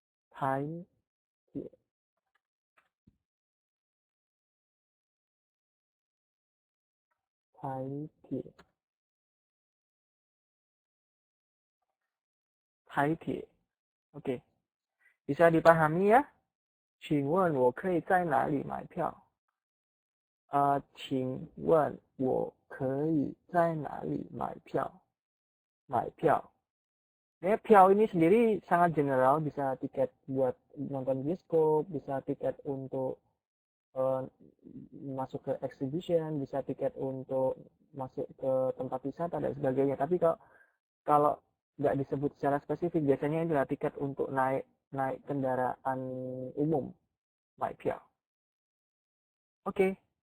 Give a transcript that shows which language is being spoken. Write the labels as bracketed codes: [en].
[id] 台铁，台铁，台铁，oke， bisa dipahami ya？ [zh] 请问我可以在哪里买票？请问我可以在哪里买票？买票。 [id] 票ini sendiri sangat general, bisa tiket buat nonton bioskop, bisa tiket untuk masuk ke exhibition, bisa tiket untuk masuk ke tempat wisata dan sebagainya. Tapi kalau nggak disebut secara spesifik, biasanya adalah tiket untuk naik kendaraan umum, naik票. Oke.